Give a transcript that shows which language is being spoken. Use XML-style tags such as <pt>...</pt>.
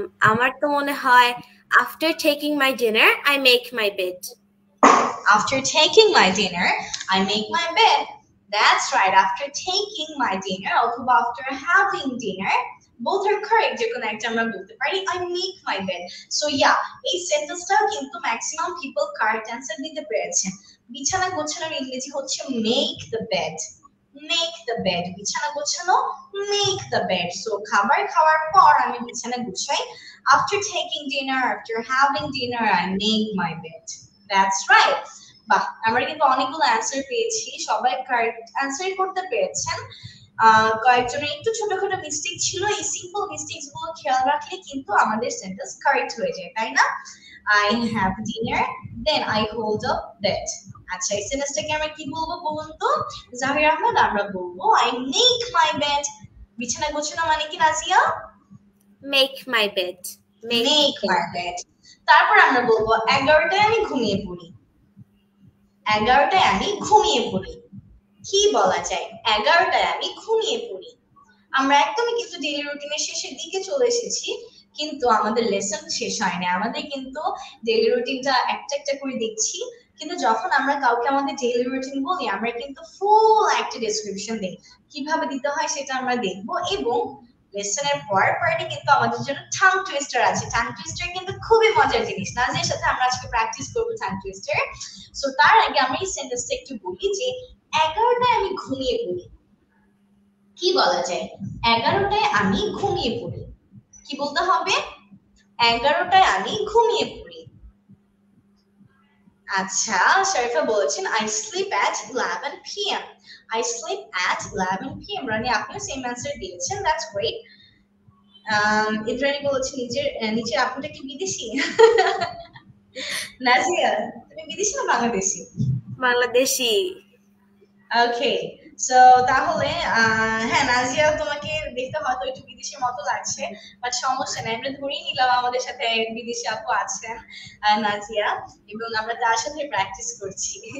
<bn>আমার তো মনে হয়</bn> <en>after taking my dinner I make my bed. After taking my dinner I make my bed. That's right, after taking my dinner অথবা after having dinner, both are correct,</en> <bn>যে কোনো একটা আমরা বলতে পারি</bn> <en>I make my bed. So yeah,</en> <bn>এই সেন্টেন্সটা কিন্তু ম্যাক্সিমাম পিপল কারেক্ট অ্যানসার দিতে পেরেছেন। বিছানা গোছানোর ইংরেজি হচ্ছে</bn> <en>make the bed. Make the bed,</en> <bn>বিছানা গোছানো,</bn> <en>make the bed. So</en> <bn>খাবার খাওয়ার পর আমি বিছানা গুছাই,</bn> <en>after taking dinner, after having dinner I make my bed. That's right.</en> <bn>বাহ, আমরা কিন্তু অনেকগুলো অ্যানসার পেয়েছি, সবাই কারেক্ট অ্যানসারই করতে পেরেছেন। কয়েকজনের একটু ছোটখাটো মিস্টেক ছিল, এই সিম্পল মিস্টেকস গুলো খেয়াল রাখলে কিন্তু আমাদের সেন্টেন্স কারেক্ট হয়ে যায়, তাই না?</bn> <en>I have dinner then I hold up bed.</en> <bn>আচ্ছা এই সেন্টেন্সটাকে আমরা কি বলবো বলুন তো জাহির আহমেদ? আমরা বলবো</bn> <en>I make my bed.</en> <bn>বিছানা গোছানো মানে কি Nazia?</bn> <en>Make my bed. Make my bed.</en> <bn>তারপর আমরা বলবো 11টায় আমি ঘুমিয়ে পড়ি। 11টায় আমি ঘুমিয়ে পড়ি, কি বলা যায়? 11টায় আমি ঘুমিয়ে পড়ি। আমরা একদমই কিন্তু ডেইলি রুটিনের শেষের দিকে চলে এসেছি, কিন্তু আমাদের লেসন শেষ হয়নি। আমাদের কিন্তু ডেইলি রুটিনটা একটা একটা করে দেখছি, কিন্তু যখন আমরা কাউকে আমাদের ডেইলি রুটিন বলি আমরা কিন্তু ফুল একটা ডেসক্রিপশন দিই, কিভাবে দিতে হয় সেটা আমরা দেখবো। এবং লেসনের পরের পার্টে কিন্তু আমাদের জন্য টাং টুইস্টার আছে। টাং টুইস্টার কিন্তু খুবই মজার জিনিস, নাজের সাথে আমরা আজকে প্র্যাকটিস করবো টাং টুইস্টার। সো তার আগে আমি এই সেন্টেন্সটা একটু বলি যে 11টায় আমি ঘুমিয়ে পড়ি, কি বলা যায়? 11টায় আমি ঘুমিয়ে পড়ি, কি বলতে হবে? 11টায় আমি ঘুমিয়ে পড়ি।</bn> <en>আচ্ছা, শরীফা বলেছেন I sleep at 11 p.m. I sleep at 11 p.m.</en> <bn>রানী আপনিও সেম অ্যান্সার দিয়েছেন, দ্যাটস গ্রেট। ইন্দ্রাণী বলেছেন নিচের আপুটা কি বিদেশি? নাজিয়া তুমি বিদেশি না বাংলাদেশি? বাংলাদেশি। ওকে, সো তাহলে হ্যাঁ নাজিয়া তোমাকে দেখতে হয়তো একটু বিদেশির মতো লাগছে, বাট সমস্যা নেই, আমরা ধরেই নিলাম আমাদের সাথে এক বিদেশি আপু আছেন নাজিয়া, এবং আমরা তার সাথে প্র্যাকটিস করছি।</bn>